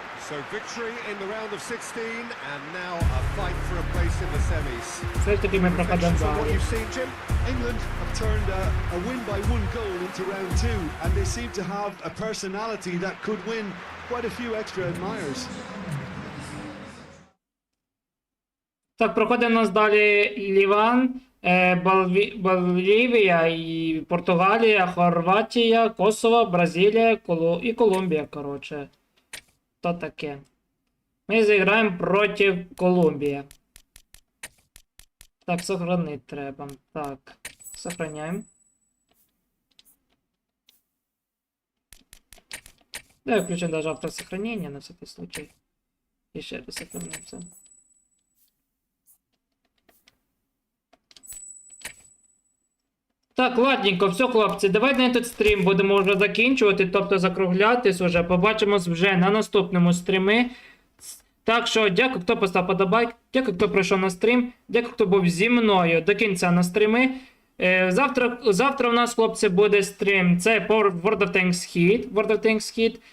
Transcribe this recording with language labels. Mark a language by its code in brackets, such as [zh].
[en] So victory in the round of 16 and now a fight for a place in the semis. [uk] Все ж таки ми проходимо [en] Reflections on what [uk] далі. [en] you've seen, Jim? England have turned a win by one goal into round two, and they seem to have a personality that could win quite a few extra admirers. [uk] Так, проходить у нас далі Ліван, Болівія, і Португалія, Хорватія, Косово, Бразилія і Колумбія, коротше. То таке. Ми зіграємо проти Колумбії. Так, сохранити треба. Так, сохраняємо. Давай включимо [ru] даже автосохранение на всякий случай. [uk] І ще раз сохранимося. Так, ладненько, все, хлопці, давайте на тут стрім будемо вже закінчувати, тобто закруглятись уже. Побачимось вже на наступному стрімі. Так що, дякую, хто поставив подобайк, дякую, хто прийшов на стрім, дякую, хто був зі мною до кінця на стріми. Завтра у нас, хлопці, буде стрім. Це по World of Tanks Hit.